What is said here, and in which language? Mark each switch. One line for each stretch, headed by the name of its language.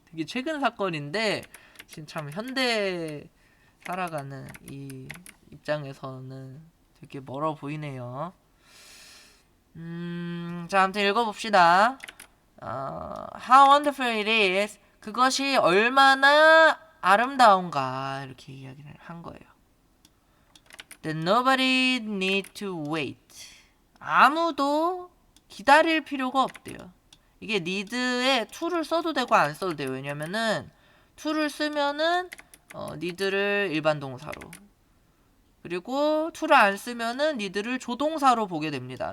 Korean: 되게 최근 사건인데 지금 참 현대 살아가는 이 입장에서는 되게 멀어 보이네요. 자, 아무튼 읽어봅시다.
English: How wonderful it is.
Korean: 그것이 얼마나 아름다운가 이렇게 이야기를 한 거예요.
English: That nobody need to wait.
Korean: 아무도 기다릴 필요가 없대요. 이게 need에 to를 써도 되고 안 써도 돼요. 왜냐면은 to를 쓰면은 need를 일반 동사로, 그리고 to를 안 쓰면은 need를 조동사로 보게 됩니다.